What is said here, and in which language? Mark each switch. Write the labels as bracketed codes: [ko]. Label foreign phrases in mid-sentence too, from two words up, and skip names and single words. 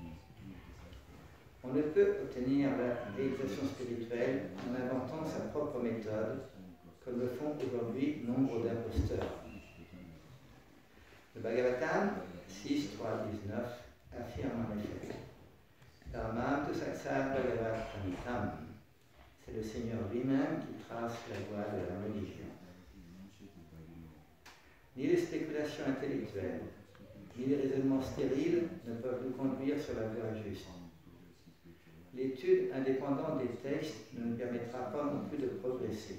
[fr] On ne peut obtenir la réalisation spirituelle en inventant sa propre méthode, comme le font aujourd'hui nombre d'imposteurs. Le Bhagavatam 6, 3, 19 affirme en effet [sa] Dharmam tu saksar bhagavat pranitam. [fr] C'est le Seigneur lui-même qui trace la voie de la religion. Ni les spéculations intellectuelles, ni les raisonnements stériles ne peuvent nous conduire sur la voie juste. L'étude indépendante des textes ne nous permettra pas non plus de progresser.